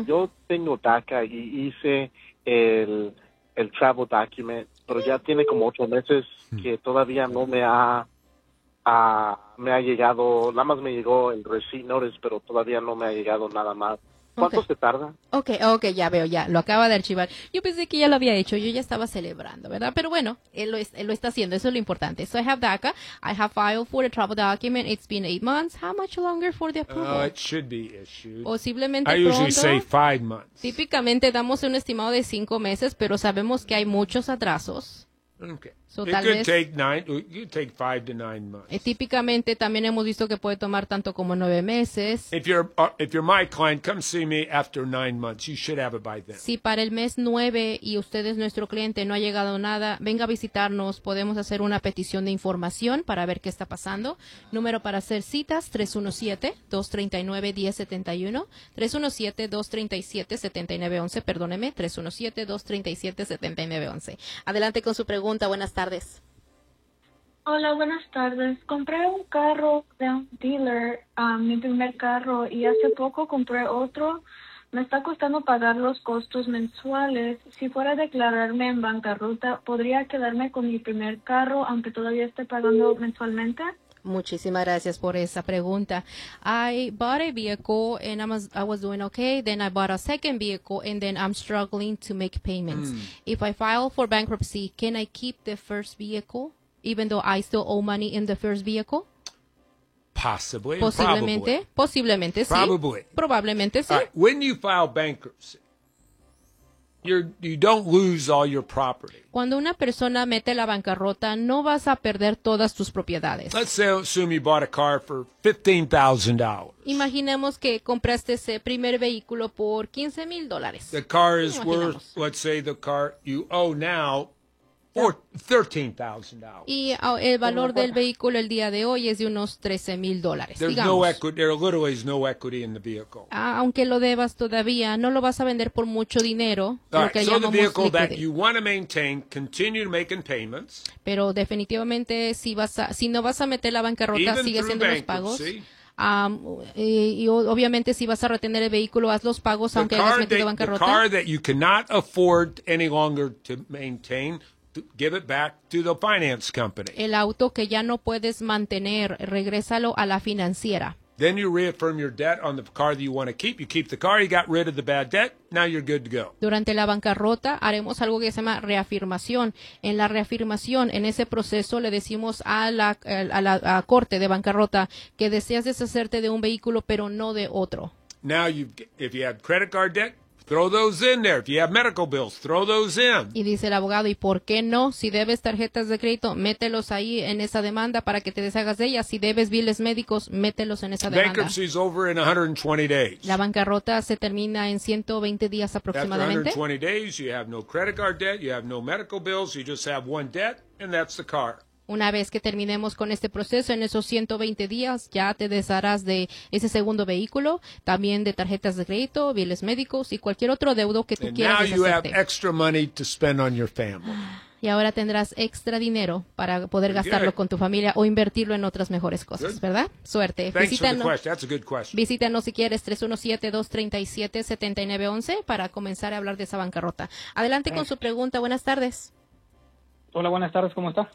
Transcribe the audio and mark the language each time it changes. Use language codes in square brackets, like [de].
[es] Yo tengo DACA y hice el travel document, pero ya tiene como 8 meses que todavía no me ha... me ha llegado, nada más me llegó el receipt notice, pero todavía no me ha llegado nada más. ¿Cuánto okay. se tarda? Okay, ya veo, ya, lo acaba de archivar. Yo pensé que ya lo había hecho, yo ya estaba celebrando, ¿verdad? Pero bueno, él lo está haciendo, eso es lo importante. [en] So I have DACA, I have filed for a travel document, it's been 8 months. How much longer for the approval? It should be issued. [es] Posiblemente [en] I usually say 5 months. [es] Típicamente damos un estimado de 5 meses, pero sabemos que hay muchos atrasos. [en] Okay. So, it could take 5 to 9 months. [es] Típicamente también hemos visto que puede tomar tanto como 9 meses. [en] If you're my client, come see me after 9 months. You should have it by then. [es] Si para el mes 9 y usted es nuestro cliente, no ha llegado nada, venga a visitarnos. Podemos hacer una petición de información para ver qué está pasando. Número para hacer citas, 317-239-1071. 317-237-7911. Perdóneme, 317-237-7911. Adelante con su pregunta. Buenas tardes. Hola, buenas tardes. Compré un carro de un dealer, mi primer carro, y hace poco compré otro. Me está costando pagar los costos mensuales. Si fuera a declararme en bancarrota, ¿podría quedarme con mi primer carro, aunque todavía esté pagando mensualmente? Muchísimas gracias por esa pregunta. [en] I bought a vehicle and I was doing okay. Then I bought a second vehicle and then I'm struggling to make payments. Mm. If I file for bankruptcy, can I keep the first vehicle even though I still owe money in the first vehicle? Possibly. [es] Posiblemente. [en] Probably. [es] Posiblemente, sí. [en] Probably. [es] Probablemente, sí. [en] When you file bankruptcy, you don't lose all your property. [es] Cuando una persona mete la bancarrota, no vas a perder todas tus propiedades. [en] Let's say, assume you bought a car for $15,000. [es] Imaginemos que compraste ese primer vehículo por $15,000. [en] The car is worth, let's say, the car you owe now for $13,000. [es] Y el valor del vehículo el día de hoy es de unos $13,000. [en] There's no equity. There literally is no equity in the vehicle. [es] Aunque lo debas todavía, no lo vas a vender por mucho dinero. [en] Right. So the vehicle that you want to maintain, continue making payments. [es] Pero definitivamente si no vas a meter la bancarrota, sigue haciendo los pagos. Y obviamente si vas a retener el vehículo, haz los pagos aunque hayas metido bancarrota. [en] The car that you cannot afford any longer to maintain. Give it back to the finance company. [es] El auto que ya no puedes mantener, regrésalo a la financiera. [en] Then you reaffirm your debt on the car that you want to keep. You keep the car, you got rid of the bad debt, now you're good to go. [es] Durante la bancarrota haremos algo que se llama reafirmación. En la reafirmación, en ese proceso, le decimos a la corte de bancarrota que deseas deshacerte de un vehículo, pero no de otro. [en] Now, if you have credit card debt, throw those in there. If you have medical bills, throw those in. [es] Y dice el abogado, ¿y por qué no? Si debes tarjetas de crédito, mételos ahí en esa demanda para que te deshagas de ellas. Si debes biles médicos, mételos en esa demanda. [en] Bankruptcy is over in 120 days. [es] La bankruptcy se termina en 120 días aproximadamente. [en] After 120 days, you have no credit card debt, you have no medical bills, you just have one debt, and that's the car. [es] Una vez que terminemos con este proceso, en esos 120 días ya te desharás de ese segundo vehículo, también de tarjetas de crédito, biles médicos y cualquier otro deudo que tú quieras deshacerte. [en] You have extra money to spend on your family. [es] Y ahora tendrás extra dinero para poder [en] Good. [es] Gastarlo con tu familia o invertirlo en otras mejores cosas, [en] Good. [es] ¿Verdad? Suerte. [en] Thanks [es] visítanos. [en] For the question. That's a good question. [es] Visítanos si quieres, 317-237-7911 para comenzar a hablar de esa bancarrota. Adelante [en] Thanks. [es] Con su pregunta. Buenas tardes. Hola, buenas tardes, ¿cómo está?